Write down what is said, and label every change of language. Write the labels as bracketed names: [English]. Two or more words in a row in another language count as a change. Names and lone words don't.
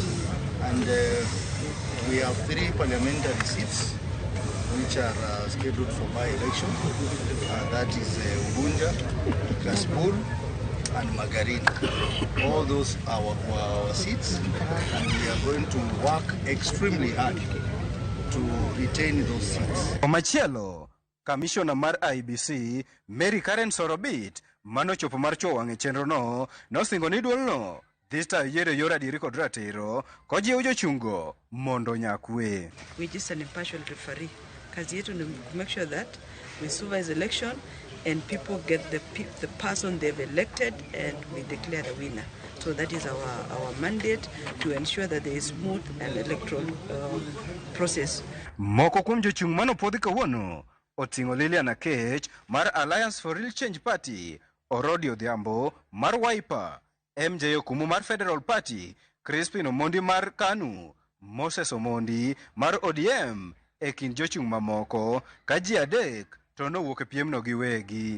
[English] And we have 3 parliamentary seats which are scheduled for by-election. That is Ugunja, Kasipul, and Magarini. All those are our seats, and we are going to work extremely hard to retain those seats. [Luo (Kenya and Tanzania)] Omachielo, Commissioner mar IBC, Mary Karen Sorobit, manochopo mar chuo wang'e chenro no singo ni duol no [English] this time [Luo (Kenya and Tanzania)] yiero yor adieri kod ratiro kojiwo jochungo mondo nyakwe. [English] We're just an impartial referee. [Swahili] Kazi yetu ni [English] make sure that we supervise election and people get the person they've elected and we declare the winner. So that is our mandate to ensure that there is smooth and electoral process. [Luo (Kenya and Tanzania)] Moko kuom jochung manopodhi kawuono oting'o Lilian Akech mar Alliance for Real Change Party, Orodi Odhiambo mar Wiper, MJ Okumu mar Federal Party, Crispin Omondi mar KANU, Moses Omondi mar ODM e kind jochung mamoko ka ji adek to nowuok e piemno giwegi.